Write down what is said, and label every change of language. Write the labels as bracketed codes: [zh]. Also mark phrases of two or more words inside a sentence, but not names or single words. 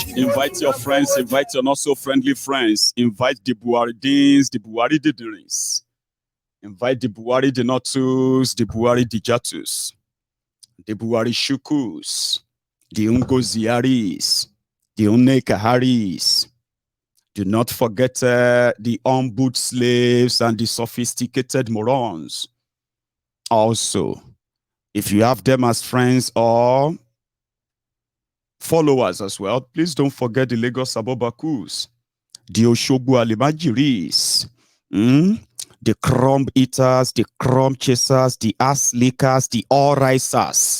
[en] Invite your friends, invite your not so friendly friends, invite the Buharidins, the Buhari Didirins, invite the Buhari the Notus, the Buhari Dijatus, the Buhari Shukus, the Ungoziaris, the Unekaharis. Do not forget the on-boot slaves and the sophisticated morons. Also, if you have them as friends or followers as well, please don't forget the Lagos Abobakus, the Oshogbo Alimajiris, the crumb eaters, the crumb chasers, the ass lickers, the all-risers.